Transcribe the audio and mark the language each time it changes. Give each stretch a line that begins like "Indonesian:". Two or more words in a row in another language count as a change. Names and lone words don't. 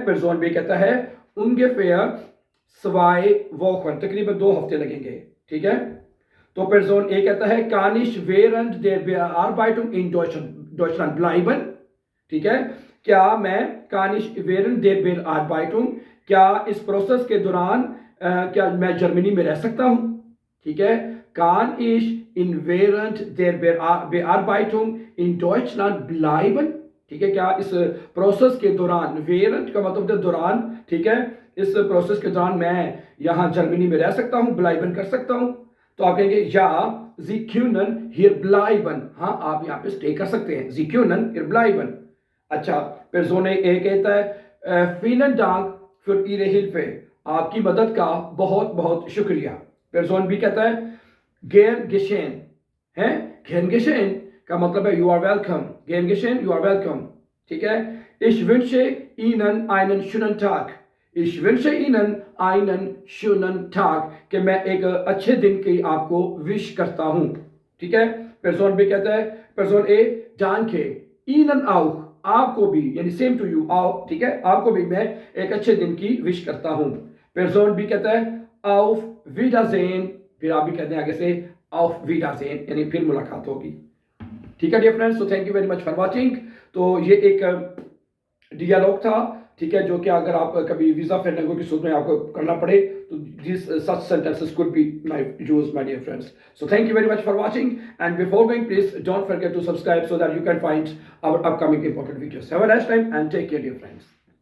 Hindi: पर्सन बी कहता है
German: ungefähr 2 Wochen,
Hindi: तकरीबन 2 हफ्ते लगेंगे, ठीक है। तो पर्सन ए कहता है
German: kann ich während der Bearbeitung in Deutschland bleiben,
Hindi: ठीक है, क्या मैं
German: kann ich während der Bearbeitung,
Hindi: क्या इस प्रोसेस के दौरान क्या मैं जर्मनी में रह सकता हूं, ठीक है।
German: kann ich in während der Bearbeitung in Deutschland bleiben,
Hindi: ठीक है, क्या इस प्रोसेस के दौरान, während का मतलब है दौरान, ठीक है, इस प्रोसेस के दौरान मैं यहाँ जर्मनी में रह सकता हूँ, bleiben कर सकता हूँ, तो आप कहेंगे या
German: Sie können hier bleiben,
Hindi: हाँ आप यहाँ पे स्टे कर सकते हैं,
German: Sie können hier bleiben।
Hindi: अच्छा, पर्सन ए कहता है
German: vielen Dank für Ihre Hilfe,
Hindi: आपकी मदद का बहुत बहुत शुक्रिया। पर्सन बी कहता है
German: gern geschehen,
Hindi: है
German: gern geschehen
Hindi: का मतलब है
English: you are welcome,
German: gern geschehen
English: you are welcome,
Hindi: ठीक है।
German: Ich wünsche Ihnen einen schönen Tag, ich wünsche Ihnen einen schönen Tag,
Hindi: कि मैं एक अच्छे दिन की आपको विश करता हूँ, ठीक है। पर्सन बी कहता है पर्सन ए
German: danke Ihnen auch,
Hindi: आपको भी यानी
English: same to you
Hindi: आओ, ठीक है, आपको भी मैं एक अच्छे दिन की विश करता हूँ। पर्सन बी कहता है
German: auf Wiedersehen,
Hindi: फिर आप भी कहते हैं आगे से
German: auf Wiedersehen
Hindi: यानी फिर मुलाकात होगी, ठीक है
English: dear friends. तो thank you very much for watching.
Hindi: तो ये एक डियालॉग था, ठीक है, जो कि अगर आप कभी वीजा फिर लैंग्वेज की सूरत में आपको करना पड़े तो
English: this such sentences could be my use my dear friends. so thank you very much for watching and before going please don't forget to subscribe so that you can find our upcoming important videos. have a nice time and take care dear friends.